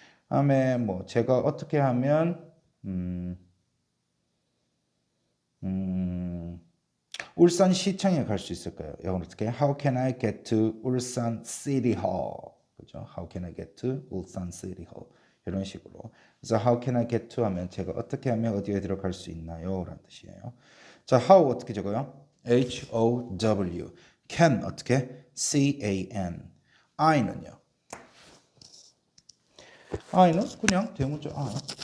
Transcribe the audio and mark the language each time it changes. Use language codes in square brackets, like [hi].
[ko] 다음에 뭐 제가 어떻게 하면 울산시청에 갈 수 있을까요? 영어로 어떻게? [en] How can I get to 울산 City Hall? [ko] 그죠? [en] How can I get to 울산 City Hall? [ko] 이런 식으로. 그래서 How can I get to 하면 제가 어떻게 하면 어디에 들어갈 수 있나요? 라는 뜻이에요. 자, How 어떻게 적어요? [en] How. Can [ko] 어떻게? [en] Can. I는요? [ko] I는 그냥 대문자 I.